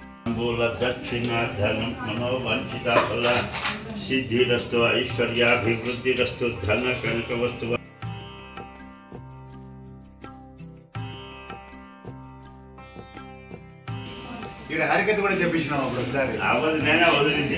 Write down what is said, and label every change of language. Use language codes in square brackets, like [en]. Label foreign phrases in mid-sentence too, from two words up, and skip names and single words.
[sa] मूल दक्षिणा धनम मनो वंचिता फल सिद्धिरस्तु ऐश्वर्याभिवृद्धिरस्तु धन कनक वस्तु [te] ఇక్కడ హరికథ కూడా చెప్పించినాం అప్పుడు ఒకసారి అవది నేనే వదిలింది